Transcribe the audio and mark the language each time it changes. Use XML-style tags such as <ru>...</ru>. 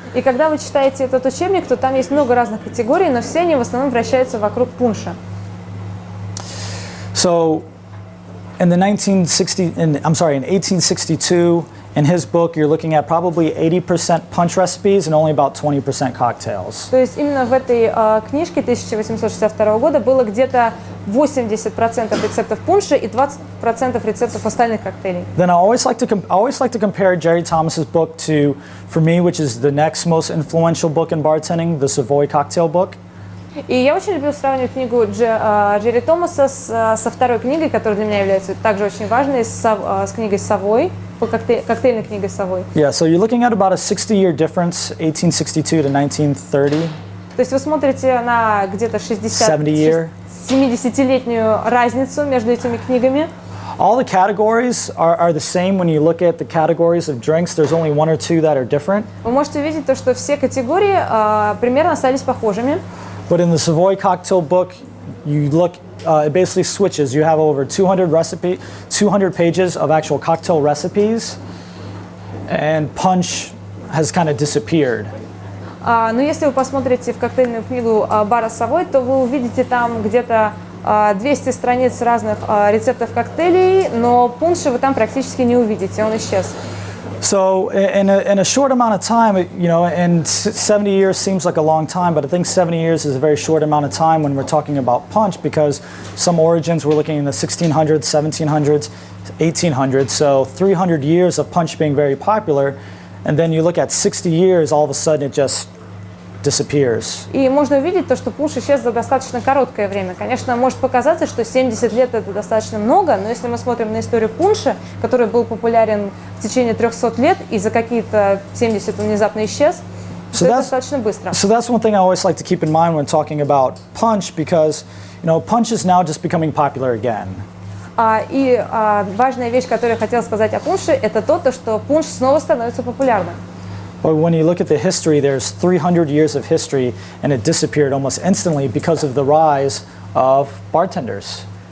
<ru>И когда вы читаете этот учебник, то там есть много разных категорий, но все они в основном вращаются вокруг пунша.</ru> <en>So, in 1862, in his book, you're looking at probably 80% punch recipes and only about 20% cocktails.</en> <ru>То есть именно в этой книжке 1862 года было где-то 80% рецептов пунша и 20% рецептов остальных коктейлей.</ru> <en>Then I always like to compare Jerry Thomas's book to, for me, which is the next most influential book in bartending, the Savoy Cocktail Book.</en> <ru>И я очень люблю сравнивать книгу Джерри Томаса со второй книгой, которая для меня является также очень важной, с книгой Savoy, коктейльной книгой Savoy.</ru> <en>Yeah, so you're looking at about a 60-year difference, 1862 to 1930.</en> <ru>То есть вы смотрите на где-то 70-летнюю разницу между этими книгами.</ru> <en>All the categories are the same when you look at the categories of drinks. There's only one or two that are different.</en> <ru>Вы можете увидеть то, что все категории примерно остались похожими.</ru> <en>But in the Savoy Cocktail Book, you look, it basically switches. You have over 200 pages of actual cocktail recipes, and punch has kind of disappeared.</en> <ru>Но если вы посмотрите в коктейльную книгу бара Savoy, то вы увидите там где-то 200 страниц разных рецептов коктейлей, но пунша вы там практически не увидите, он исчез.</ru> <en>So in a short amount of time, and 70 years seems like a long time, but I think 70 years is a very short amount of time when we're talking about punch, because some origins we're looking in the 1600s, 1700s, 1800s, so 300 years of punch being very popular, and then you look at 60 years, all of a sudden it just disappears.</en> <ru>И можно увидеть то, что пунш исчез за достаточно короткое время. Конечно, может показаться, что 70 лет это достаточно много, но если мы смотрим на историю пунша, который был популярен в течение 300 лет, и за какие-то 70 он внезапно исчез, то это достаточно быстро.</ru> <en>So that's one thing I always like to keep in mind when talking about punch, because punch is now just becoming popular again.</en> <ru>И важная вещь, которую я хотела сказать о пунше, это то, что пунш снова становится популярным.</ru> <en>But when you look at the history, there's 300 years of history, and it disappeared almost instantly because of the rise of bartenders.</en>